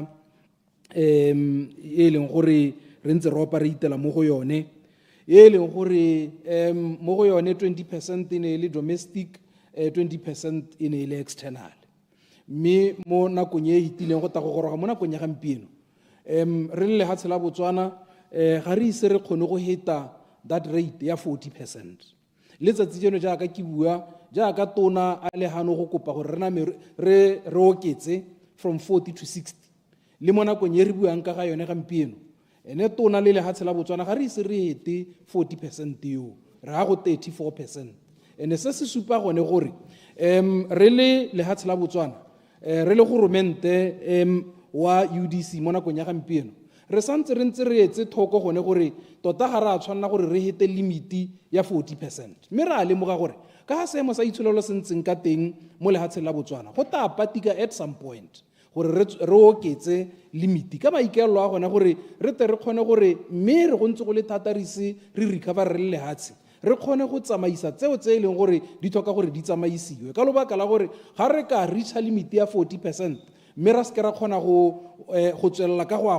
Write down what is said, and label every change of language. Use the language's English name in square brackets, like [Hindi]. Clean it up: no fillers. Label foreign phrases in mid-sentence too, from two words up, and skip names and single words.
[Tswana] e leng gore re ntse re operatela mo go yone e leng gore mo go yone 20% e ne le domestic 20% e ne le external mme mo nakong e itileng go ta go goroga mo nakong ya gampieno re le lehatshe la Botswana ga re ise re kgone go hita [English] that rate [Tswana] ya 40%. Letsatsi jeno jaaka ke bua jaaka tona a le hano go kopa gore rena re oketse [English] from 40 to 60 [Tswana] le mo nakong e re buang ka ga yone gampieno ene tona le lehatshe la Botswana ga re ise re hete 40% yo re ha go 34%. Ene se se supa gone gore re le lehatshe la Botswana re le goromente wa UDC mo nakong ya gampieno re santse re ntse re etse thoko gone gore tota ga ra tshwanela gore re hete limiti ya 40%. Mme re a lemoga gore ka ha seemo sa itsholelo se ntseng ka teng mo lehatsheng la Botswana go tla patika [English] at some point [Tswana] gore re oketse limit ka maikaelelo a gona gore re tle re kgone gore mme re go ntse go le thata re se re recover re le lehatshe re kgone go tsamaisa tseo tse e leng gore di tlhoka gore di tsamaisiwe ka lobaka la gore ga re ka reacha limit ya 40% mme ra se ra kgona go tswelela ka go a